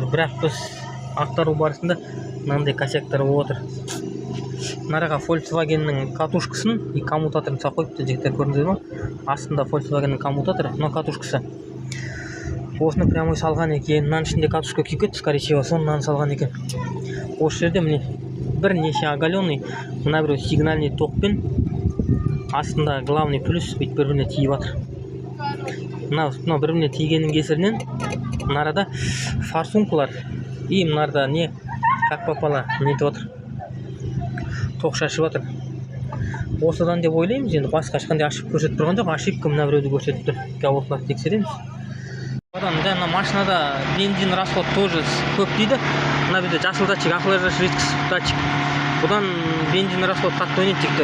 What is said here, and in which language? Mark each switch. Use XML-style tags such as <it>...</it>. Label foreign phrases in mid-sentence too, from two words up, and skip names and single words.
<kk>Бірақ біз ақтару барысында мынандай косяктар болып отыр. Нараға Volkswagenнің катушкасын и коммутаторын салып қойыпты, жігіттер көрдіңіздер ме? Астында Volkswagenнің коммутаторы, мына катушкасы. Осыны прямой салған екен. Мынаның ішінде катушка күйіп кетті,</kk> <ru>скорее всего,</ru> <kk>соны салған екен. Осы жерде міне бірнеше оголенный, мына біреу сигнальный токпен, астында</kk> <ru>главный плюс</ru> <kk>бүйтіп бір-біріне тиіп жатыр. Мына бір-біріне тигеннің кесірінен мынарада форсункалар и мынарда не</kk> <ru>как попало</ru> <kk>нетіп жатыр. Тоқ шашып жатыр. Осыдан деп ойлаймыз, енді басқа ешқандай ошибка көрсетіп тұрған жоқ. Ошибка мына біреуді көрсетіп тұр. Осыларды тексереміз. Одан жаңа машинада</kk> <ru>бензин расход тоже</ru> <kk>көп дейді. Мына бізде жасыл датчик, ақылы</kk> <ru>жидкость датчик.</ru> <kk>Бұдан</kk> <ru>бензин расход</ru> <kk>қатты ойнайды жігіттер.</kk>